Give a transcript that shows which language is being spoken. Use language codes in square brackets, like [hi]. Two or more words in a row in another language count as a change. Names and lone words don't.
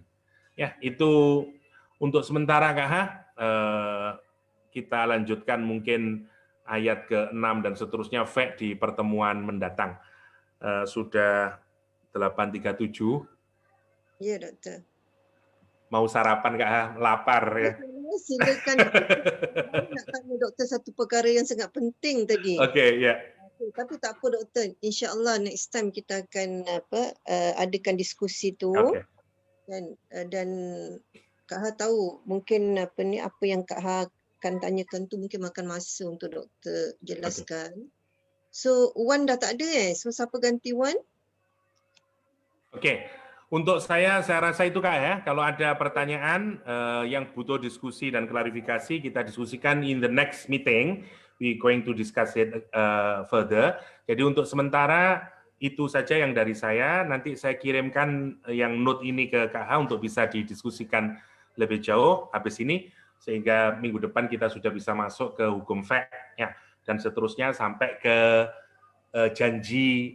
[id] Ya, itu untuk sementara, Kak. Kita lanjutkan mungkin ayat ke-6 dan seterusnya di pertemuan mendatang. Sudah 8.37. [ms] Ya, Doktor. [id] Mau sarapan, Kak? Lapar, ya. Silakan. [ms] Nak tanya Doktor satu perkara yang sangat penting tadi. Okey, ya. Tapi tak apa Doktor, insya-Allah [en] next time [ms] kita akan adakan diskusi tu. Okay. Dan Kak Ha tahu mungkin apa yang Kak Ha akan tanyakan tu mungkin makan masa untuk doktor jelaskan. So Wan dah tak ada so siapa ganti Wan? [id] Oke, untuk saya rasa itu Kak ya. Kalau ada pertanyaan yang butuh diskusi dan klarifikasi, kita diskusikan [en] in the next meeting. We going to discuss it further. [id] Jadi untuk sementara itu saja yang dari saya. Nanti saya kirimkan yang note ini ke KH untuk bisa didiskusikan lebih jauh habis ini, sehingga minggu depan kita sudah bisa masuk ke hukum fact ya, dan seterusnya sampai ke janji.